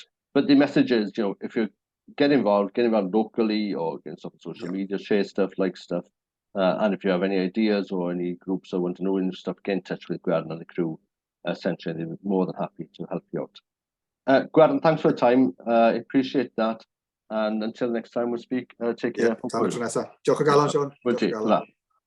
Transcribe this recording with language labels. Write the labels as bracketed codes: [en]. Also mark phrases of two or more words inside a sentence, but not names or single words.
[en] But the message is, you know, if you get involved locally or get stuff on social media, share stuff, like stuff. And if you have any ideas or any groups that want to know any stuff, get in touch with Gwern and the crew. Essentially, they're more than happy to help you out. Gwern, thanks for your time. I appreciate that. And until next time we'll speak, take [cy] Ie, [en] care. [cy] tan y tro nesa. Diolch o galon, Siôn. Wyt ti, Diolch o galon. la.